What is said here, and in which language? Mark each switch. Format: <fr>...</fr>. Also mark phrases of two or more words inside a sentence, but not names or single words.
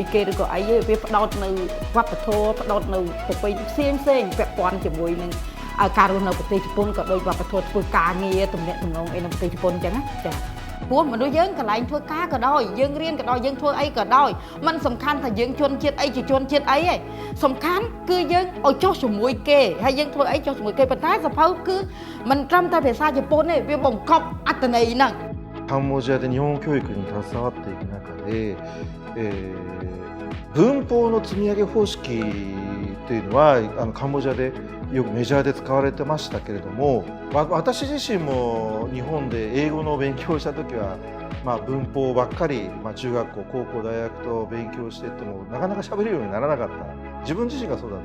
<km>គេឬក៏អីទេវាផ្ដោតនៅវប្បធម៌ផ្ដោតនៅប្រពៃណីផ្សេងពាក់ព័ន្ធជាមួយនឹងការរស់នៅប្រទេសជប៉ុនក៏ដូចវប្បធម៌ធ្វើការងារទំនាក់ទំនងអីនៅប្រទេសជប៉ុនអញ្ចឹងណាចាព្រោះមនុស្សយើងកន្លែងធ្វើការក៏ដោយយើងរៀនក៏ដោយយើងធ្វើអីក៏ដោយมันសំខាន់ថាយើងជនជាតិអីជាជនជាតិអីឯងសំខាន់គឺយើងឲ្យចុះជាមួយគេហើយយើងធ្វើអីចុះជាមួយគេប៉ុន្តែសភៅគឺมันត្រឹមតែភាសាជប៉ុនទេវាបង្កប់អត្ថន័យហ្នឹង</km> <ja>カンボジアで日本教育に携わっていく中で、文法の積み上げ方式というのはカンボジアでよくメジャーで使われてましたけれども、私自身も日本で英語の勉強をした時は、文法ばっかり、中学校高校大学と勉強していってもなかなか喋れるようにならなかった自分自身がそうだった</ja>